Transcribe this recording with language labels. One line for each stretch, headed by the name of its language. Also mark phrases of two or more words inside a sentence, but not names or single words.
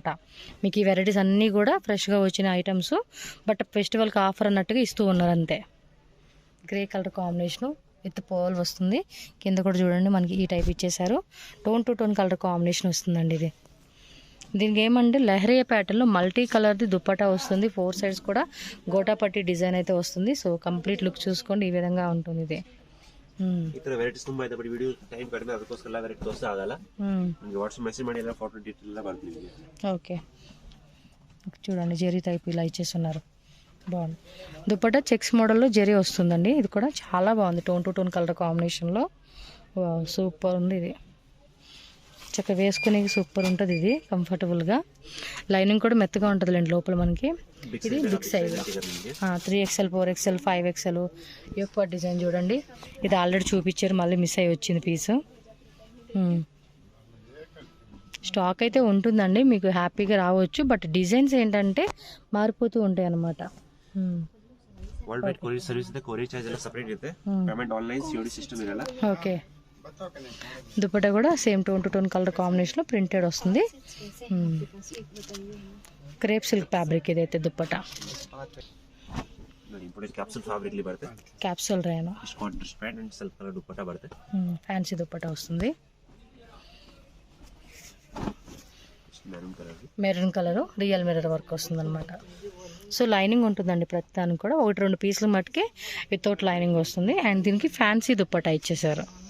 Telugu: మీకు ఈ వెరైటీస్ అన్నీ కూడా ఫ్రెష్గా వచ్చిన ఐటమ్స్. బట్ ఫెస్టివల్కి ఆఫర్ అన్నట్టుగా ఇస్తూ ఉన్నారు అంతే.
English: grey colour combination with pole
Telugu: వస్తుంది. కింద కూడా చూడండి మనకి ఈ టైప్ ఇచ్చేసారు.
English: tone to tone colour combination
Telugu: వస్తుందండి ఇది. దీనికి ఏమంటే లెహరీ ప్యాటర్న్లో మల్టీ కలర్ది దుప్పటా వస్తుంది. 4 సైడ్స్ కూడా గోటాపట్టి డిజైన్ అయితే వస్తుంది. సో
English: complete look
Telugu: చూసుకోండి, ఈ విధంగా ఉంటుంది ఇది.
Kannada: ಇತರ ವೆರೈಟೀಸ್ ತುಂಬಾ ಇದೆ, ಬಟ್
English: video time
Kannada: ಕಡಿಮೆ, ಅದಕ್ಕೋಸ್ಕರ ಎಲ್ಲ ವೆರೈಟಿ ತೋರಿಸ್ತಾ ಆಗಲ್ಲ. ನಿಮಗೆ
English: WhatsApp message
Kannada: ಮಾಡಿ ಎಲ್ಲ ಫೋಟೋ ಡೀಟೇಲ್ ಎಲ್ಲ ಬರ್ತೀನಿ ನಿಮಗೆ.
Telugu: ఓకే. చూడండి జెరీ టైప్ ఇలా ఇచ్చేస్తున్నారు, బాగుంది. దుప్పటా చెక్స్ మోడల్లో జెరీ వస్తుందండి. ఇది కూడా చాలా బాగుంది,
English: tone to tone colour combination.
Telugu: సూపర్ ఉంది ఇది, చక్కగా వేసుకునే సూపర్ ఉంటుంది ఇది, కంఫర్టబుల్గా. లైనింగ్ కూడా మెత్తగా ఉంటుందిలేండి లోపల మనకి. ఇది
English: big size
Telugu: 3XL 4XL 5XL ఎక్కువ డిజైన్ చూడండి. ఇది ఆల్రెడీ చూపించారు, మళ్ళీ మిస్ అయ్యి వచ్చింది పీసు. స్టాక్ అయితే ఉంటుందండి, మీకు హ్యాపీగా రావచ్చు. బట్ డిజైన్స్ ఏంటంటే మారిపోతూ ఉంటాయి అన్నమాట.
English: world wide courier service
Kannada: ಇದೆ,
English: courier charge
Kannada: ಎಲ್ಲ ಸಪರೇಟ್ ಇರುತ್ತೆ.
English: payment online
Kannada: COD ಸಿಸ್ಟಮ್ ಇರಲ್ಲ.
Telugu: ఓకే. దుపట్టా కూడా సేమ్
English: tone to tone colour combination
Telugu: ప్రింటెడ్ వస్తుంది.
English: crepe silk fabric
Telugu: ఇదైతే దుపట్టా.
English: capsule fabric
Kannada: ಲಿ ಬರುತ್ತೆ.
Telugu: క్యాప్సూల్ రేను
English: contrast pant and self colour
Kannada: ದುಪ್ಪಟ್ಟ ಬರುತ್ತೆ.
Telugu: ఫ్యాన్సీ దుపట్టా వస్తుంది.
English: maroon colour real mirror work
Telugu: వస్తుంది అనమాట. సో లైనింగ్ ఉంటుందండి ప్రతి దానికి కూడా. 1-2 పీసులు మట్టుకే
English: without lining
Telugu: వస్తుంది. అండ్ దీనికి ఫ్యాన్సీ దుపట్టా ఇచ్చేసారు.